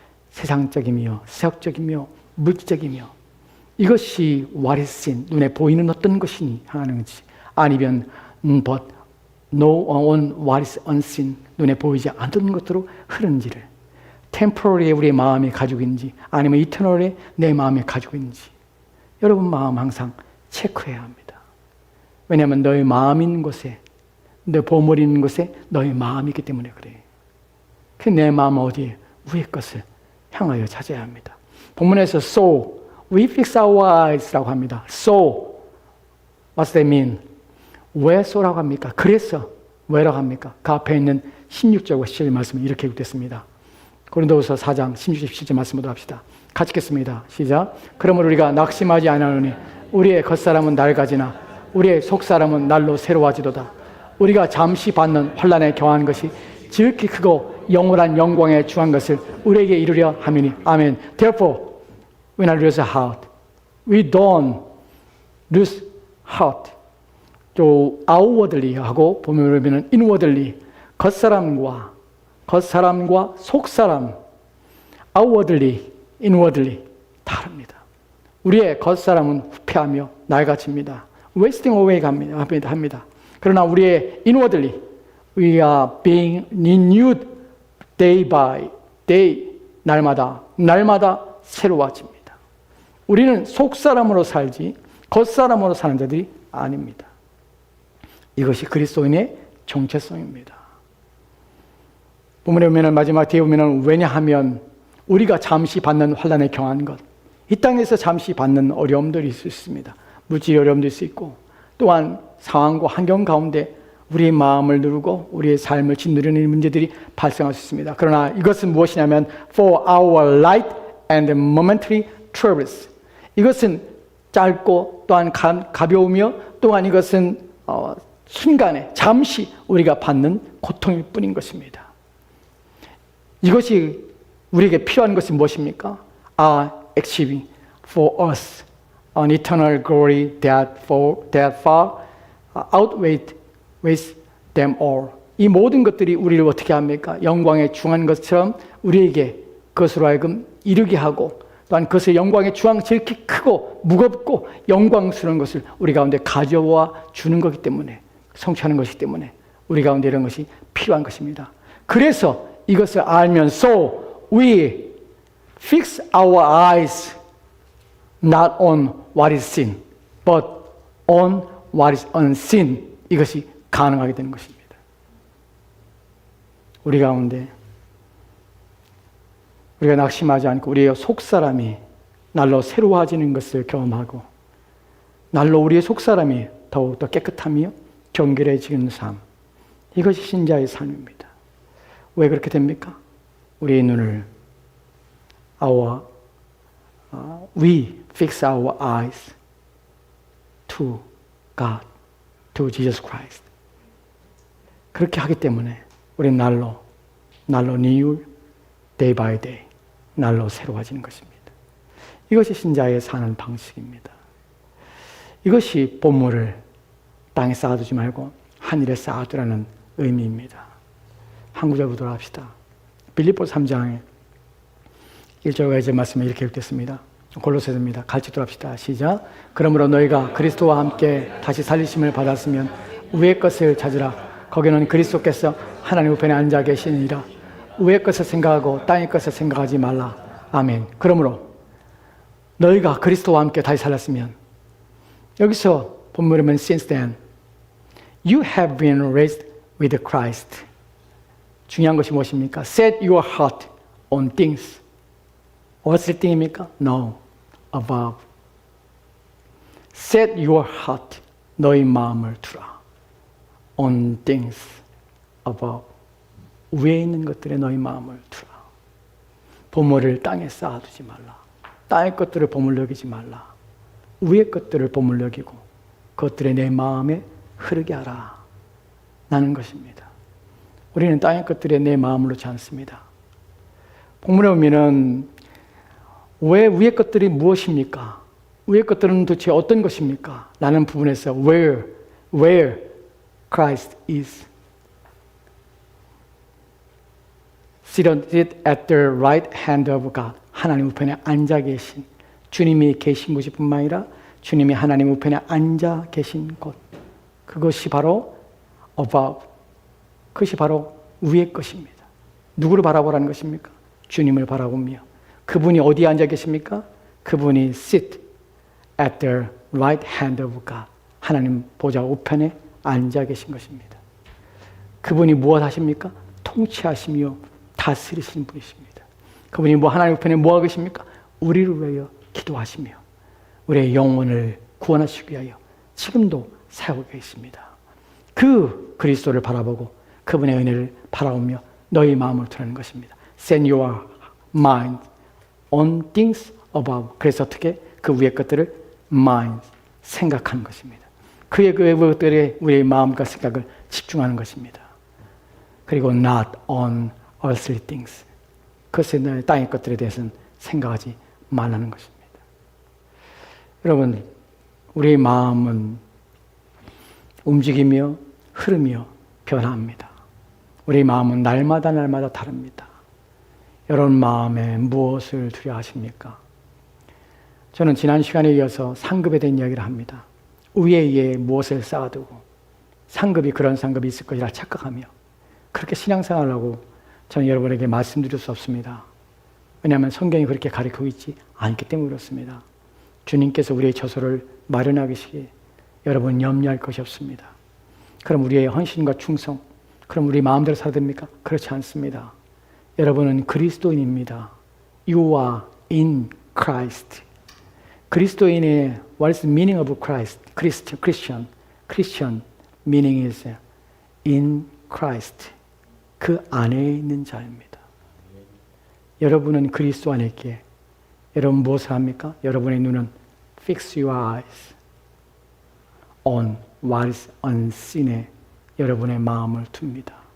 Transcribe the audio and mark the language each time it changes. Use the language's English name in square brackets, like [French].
[Korean] 세상적이며 세속적이며 물질적이며 이것이 [English] what is seen, [Korean] 눈에 보이는 어떤 것이 향하는지, 아니면 [English] but no on what is unseen, [Korean] 눈에 보이지 않는 것으로 흐르는지를, temporary 우리의 마음이 가지고 있는지 아니면 eternally 내 마음이 가지고 있는지 여러분 마음 항상 체크해야 합니다. 왜냐하면 너의 마음 있는 곳에, 너 보물 있는 곳에 너의 마음이 있기 때문에 그래. 그 내 마음 어디에? 위의 것을 향하여 찾아야 합니다. 본문에서 [English] so, we fix our eyes [Korean] 라고 합니다. [English] So, what's that mean? [Korean] 왜 so라고 합니까? 그래서 왜라고 합니까? 그 앞에 있는 16절과 17절 말씀은 이렇게 기록됐습니다. 고린도후서 4장 16절 17절 말씀으로 합시다. 같이 읽겠습니다. 시작. 그러므로 우리가 낙심하지 아니하노니 우리의 겉사람은 낡아지나 우리의 속사람은 날로 새로워지도다. 우리가 잠시 받는 환난에 경한 것이 지극히 크고 영원한 영광에 주한 것을 우리에게 이루려 함이니. 아멘. [English] Therefore, when I lose heart, we don't lose heart. [Korean] 또 outwardly 하고 보면 inwardly, 겉사람과 속사람, outwardly, inwardly 다릅니다. 우리의 겉사람은 후패하며 낡아집니다. [English] wasting away 합니다. [Korean] 그러나 우리의 [English] inwardly, we are being renewed day by day, [Korean] 날마다 새로워집니다. 우리는 속사람으로 살지 겉사람으로 사는 자들이 아닙니다. 이것이 그리스도인의 정체성입니다. 본문에 보면 마지막 뒤에 보면 왜냐하면 우리가 잠시 받는 환난에 경한 것, 이 땅에서 잠시 받는 어려움들이 있을 수 있습니다. 물질 어려움도 있을 수 있고 또한 상황과 환경 가운데 우리의 마음을 누르고 우리의 삶을 짓누르는 문제들이 발생할 수 있습니다. 그러나 이것은 무엇이냐면 [English] for our light and momentary troubles. [Korean] 이것은 짧고 또한 가벼우며 또한 이것은 순간에 잠시 우리가 받는 고통일 뿐인 것입니다. 이것이 우리에게 필요한 것이 무엇입니까? [English] are achieving for us an eternal glory that far outweighs them all. [Korean] 이 모든 것들이 우리를 어떻게 합니까? 영광에 중한 것처럼 우리에게 그것으로 하여금 이르게 하고 또한 그것의 영광의 주황 지극히 크고 무겁고 영광스러운 것을 우리 가운데 가져와 주는 것이기 때문에, 성취하는 것이기 때문에 우리 가운데 이런 것이 필요한 것입니다. 그래서 이것을 알면서 [English] we fix our eyes not on what is seen, but on what is unseen. [Korean] 이것이 가능하게 되는 것입니다. 우리 가운데 우리가 낙심하지 않고 우리의 속사람이 날로 새로워지는 것을 경험하고 날로 우리의 속사람이 더욱더 깨끗하며 정결해지는 삶, 이것이 신자의 삶입니다. 왜 그렇게 됩니까? 우리의 눈을 our [English] we fix our eyes to God, to Jesus Christ. [Korean] 그렇게 하기 때문에 우리는 날로 [English] new, day by day, [Korean] 날로 새로워지는 것입니다. 이것이 신자의 사는 방식입니다. 이것이 보물을 땅에 쌓아두지 말고 하늘에 쌓아두라는 의미입니다. 한 구절 보도록 합시다. 빌립보서 3장 1절과 2절 말씀에 이렇게 기록됐습니다. 골로새서입니다. 같이 들어갑시다. 시작. 그러므로 너희가 그리스도와 함께 다시 살리심을 받았으면 위의 것을 찾으라. 거기는 그리스도께서 하나님 우편에 앉아 계시니라. 위의 것을 생각하고 땅의 것을 생각하지 말라. 아멘. 그러므로 너희가 그리스도와 함께 다시 살았으면, 여기서 본문이면 [English] since then you have been raised with Christ. [Korean] 중요한 것이 무엇입니까? [English] Set your heart on things. [Korean] 어떤 thing입니까? [English] No, above. Set your heart, [Korean] 너희 마음을 두라. [English] On things above. [Korean] 위에 있는 것들에 너희 마음을 두라. 보물을 땅에 쌓아두지 말라. 땅의 것들을 보물 여기지 말라. 위의 것들을 보물 여기고 그것들에 내 마음에 흐르게 하라. 라는 것입니다. 우리는 땅의 것들에 내 마음을 놓지 않습니다. 본문에 보면은 왜 위의 것들이 무엇입니까? 위의 것들은 도대체 어떤 것입니까? 라는 부분에서 [English] where Christ is seated at the right hand of God. [Korean] 하나님 우편에 앉아 계신, 주님이 계신 곳이 뿐만 아니라 주님이 하나님 우편에 앉아 계신 곳, 그것이 바로 above, 그것이 바로 위의 것입니다. 누구를 바라보라는 것입니까? 주님을 바라보며. 그분이 어디에 앉아 계십니까? 그분이 [English] sit at the right hand of God, [Korean] 하나님 보좌 우편에 앉아 계신 것입니다. 그분이 무엇 하십니까? 통치하시며 다스리시는 분이십니다. 그분이 하나님 우편에 뭐하고 계십니까? 우리를 위하여 기도하시며 우리의 영혼을 구원하시기 위하여 지금도 사용하고 계십니다. 그 그리스도를 바라보고 그분의 은혜를 바라보며 너희 마음을 두는 것입니다. [English] Set your mind on things above. [Korean] 그래서 어떻게? 그 위의 것들을 mind, 생각하는 것입니다. 그의 것들에 우리의 마음과 생각을 집중하는 것입니다. 그리고 [English] not on earthly things. [Korean] 그것에 땅의 것들에 대해서는 생각하지 말라는 것입니다. 여러분, 우리의 마음은 움직이며 흐르며 변화합니다. 우리의 마음은 날마다 다릅니다. 여러분 마음에 무엇을 두려 하십니까? 저는 지난 시간에 이어서 상급에 대한 이야기를 합니다. 위에 무엇을 쌓아두고 상급이 그런 상급이 있을 것이라 착각하며 그렇게 신앙생활을 하고 저는 여러분에게 말씀드릴 수 없습니다. 왜냐하면 성경이 그렇게 가르치고 있지 않기 때문에 그렇습니다. 주님께서 우리의 처소를 마련하시기에 여러분 염려할 것이 없습니다. 그럼 우리의 헌신과 충성, 그럼 우리 마음대로 살아야 됩니까? 그렇지 않습니다. 여러분은 그리스도인입니다. [English] You are in Christ. [Korean] 그리스도인의 [English] what is the meaning of Christ? Christian meaning is in Christ. [Korean] 그 안에 있는 자입니다. 여러분은 그리스도 안에 있기에 여러분 무엇을 합니까? 여러분의 눈은 [English] fix your eyes on what is unseen에 [Korean] 여러분의 마음을 둡니다.